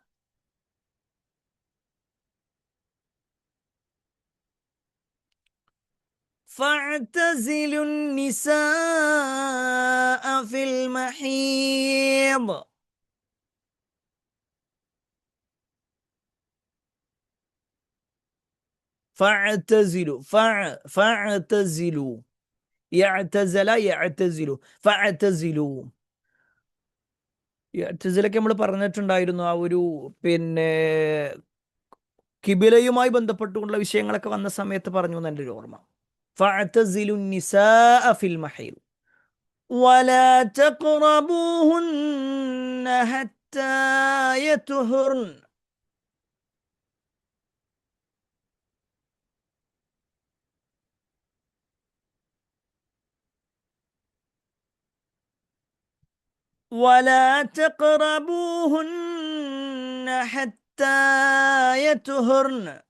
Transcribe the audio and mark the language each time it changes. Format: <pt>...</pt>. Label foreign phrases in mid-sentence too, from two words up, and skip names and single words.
<ar>فاعتزلوا النساء في المحيض فاعتزلوا فاعتزلوا يعتزل يعتزلوا فاعتزلوا.</ar> <ml>ഇഅ്തിസാലൊക്കെ നമ്മൾ പറഞ്ഞിട്ടുണ്ടായിരുന്നു. ആ ഒരു പിന്നെ കിബിലയുമായി ബന്ധപ്പെട്ടുകൊണ്ടുള്ള വിഷയങ്ങളൊക്കെ വന്ന സമയത്ത് പറഞ്ഞു എന്ന് എൻ്റെ ഒരു ഓർമ്മ.</ml> <ar>فاعتزلوا النساء في المحيض ولا تقربوهن حتى يطهرن. ولا تقربوهن حتى يطهرن</ar>